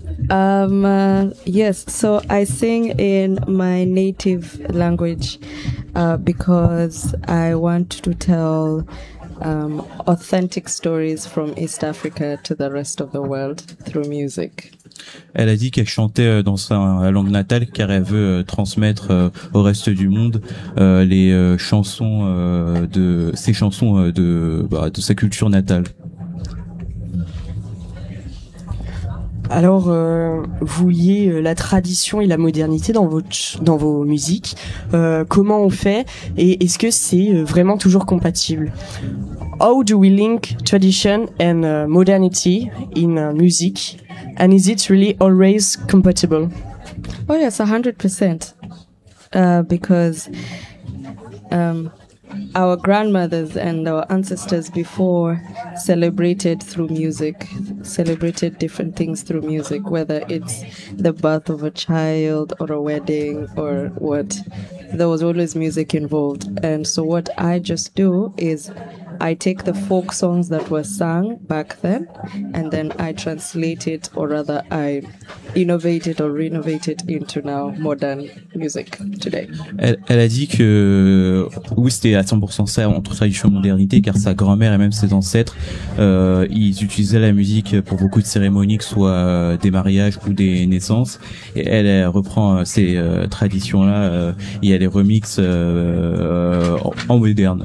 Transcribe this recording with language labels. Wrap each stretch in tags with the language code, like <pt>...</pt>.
<en>Yes, so I sing in my native language, because I want to tell, authentic stories from East Africa to the rest of the world through music.</en> <fr>Elle a dit qu'elle chantait dans sa langue natale car elle veut transmettre au reste du monde les chansons de ses chansons de sa culture natale. Alors, vous liez la tradition et la modernité dans vos musiques. Comment on fait et est-ce que c'est vraiment toujours compatible?</fr> <en>How do we link tradition and modernity in music? And is it really always compatible? Oh yes, 100%. Because our grandmothers and our ancestors before celebrated through music, celebrated different things through music, whether it's the birth of a child or a wedding or what. There was always music involved. And so what I just do is I take the folk songs that were sung back then and then I translate it, or rather I innovate it or renovate it into now modern music today.</en> <fr>Elle a dit que oui, c'était à 100% ça entre tradition et modernité, car sa grand-mère et même ses ancêtres, ils utilisaient la musique pour beaucoup de cérémonies, que ce soit des mariages ou des naissances. Et elle reprend ces traditions-là et elle les remixe en moderne.</fr>